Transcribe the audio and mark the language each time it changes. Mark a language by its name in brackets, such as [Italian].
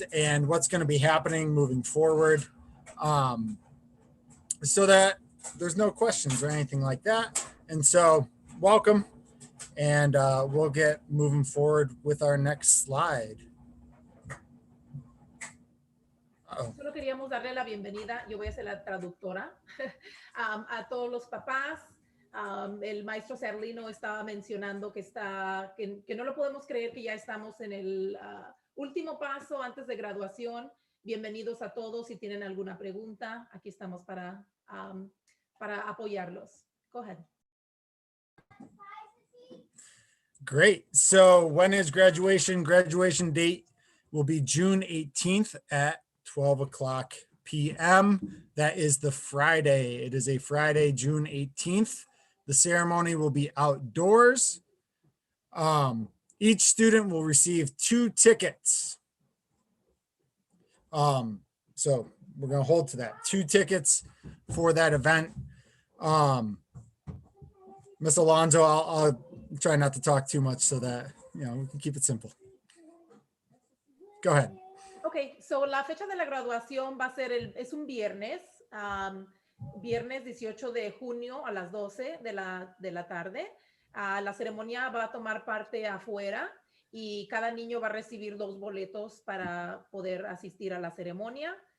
[English] and what's going to be happening moving forward, so that there's no questions or anything like that. And so welcome, and we'll get moving forward with our next slide. [Spanish] Solo queríamos darle la bienvenida, yo voy a ser la traductora, a todos los papás. El maestro Serlino estaba mencionando que no lo podemos creer, que ya estamos en el último paso antes de graduación. Bienvenidos a todos. Si tienen alguna pregunta, aquí estamos para apoyarlos. [English] Go ahead. Great. So when is graduation? Graduation date will be June 18th at 12 o'clock p.m. That is the Friday. It is a Friday, June 18th. The ceremony will be outdoors. Each student will receive 2 tickets. So we're going to hold to that. 2 tickets for that event. Ms. Alonso, I'll try not to talk too much so that, we can keep it simple. Go ahead. [Spanish] Okay, so la fecha de la graduación va a ser es un viernes, viernes 18 de junio a las 12 de la tarde. La ceremonia va a tomar parte afuera y cada niño va a recibir 2 boletos para poder asistir a la ceremonia.